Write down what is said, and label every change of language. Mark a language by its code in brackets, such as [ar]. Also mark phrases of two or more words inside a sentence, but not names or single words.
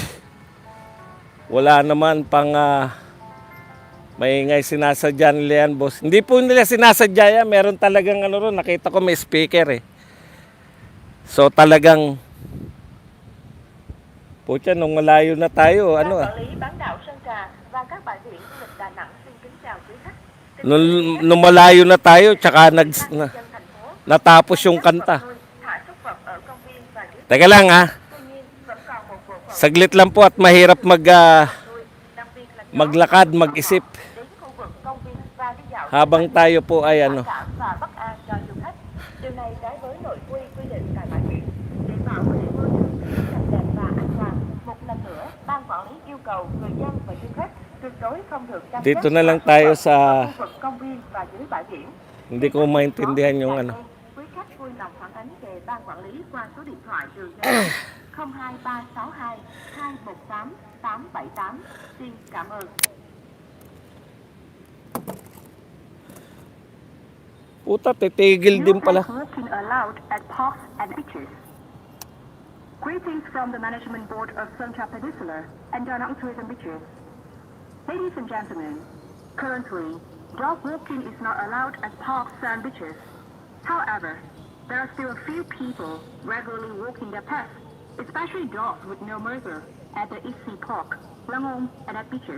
[tl] Wala naman pang maingay sinasadya nila yan, boss. Hindi po nila sinasadya yan. Meron talagang ron. Nakita ko may speaker So talagang Pucha, nung malayo na tayo, [vi] Ban [tl] ano ah. [vi] quản lý bán đảo Sơn Trà và các bãi biển du lịch Đà Nẵng xin kính chào quý khách. [tl] Nung malayo na tayo, tsaka [vi] Ủy ban nhân dân thành phố [tl] natapos yung [vi] các vật [tl] kanta. [vi] nuôi thả súc vật ở công viên và dưới [tl] Teka lang ha, [vi] tuy nhiên vẫn còn một bộ phận [tl] saglit lang po at mahirap [vi] nuôi, đặc biệt là chó [tl] maglakad, [vi] và [tl] mag-isip [vi] thỏ đến khu vực công viên và đi dạo [tl] habang tayo po ay [vi] phản [tl] ano. [vi] cảm và bất an cho du khách. Điều này trái với nội quy quy định tại bãi biển. Để bảo vệ môi trường sạch đẹp và an toàn, một lần nữa, ban quản lý yêu cầu người dân và du khách tuyệt đối không được chăm [tl] Dito na lang tayo sa [vi] khu vực công viên và dưới bãi biển. [tl] hindi ko maintindihan yung ano. [vi] Quý khách vui lòng phản ánh về ban quản lý qua số điện thoại đường dây 02362 218 878. Xin cảm ơn. [tl] Puta, titigil din pala. [en] Walking allowed at parks and beaches. Greetings from the Management Board of Songkla Peninsula and Da Nang Tourism Beaches. Ladies and gentlemen, currently, dog walking is not allowed at parks and beaches. However, there are still a few people regularly walking their pets, especially dogs with no muzzle, at the East Sea Park, Langong, and at beaches.